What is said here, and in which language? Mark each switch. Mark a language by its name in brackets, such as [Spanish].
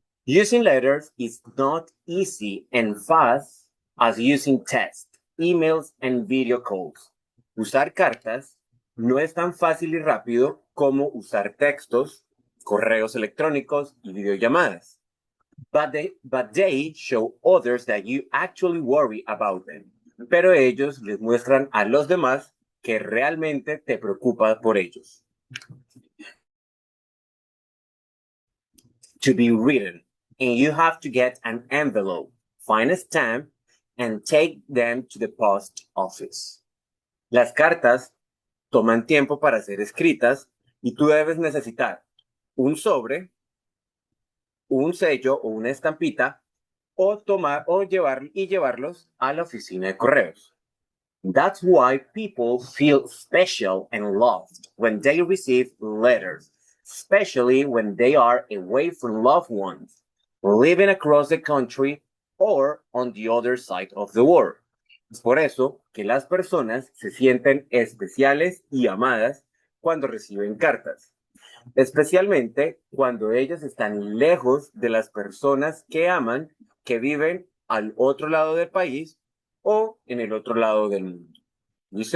[English] Using letters is not easy and fast as using text, emails, and video calls. [Spanish] Usar cartas no es tan fácil y rápido como usar textos, correos electrónicos y videollamadas. [English] But they show others that you actually worry about them. [Spanish] Pero ellos les muestran a los demás que realmente te preocupa por ellos. [English] To be written, and you have to get an envelope, find a stamp, and take them to the post office. [Spanish] Las cartas toman tiempo para ser escritas y tú debes necesitar un sobre, un sello o una estampita o llevarlos a la oficina de correos. [English] That's why people feel special and loved when they receive letters, especially when they are away from loved ones, living across the country or on the other side of the world. [Spanish] Es por eso que las personas se sienten especiales y amadas cuando reciben cartas, especialmente cuando ellos están lejos de las personas que aman, que viven al otro lado del país o en el otro lado del mundo. ¿Listo?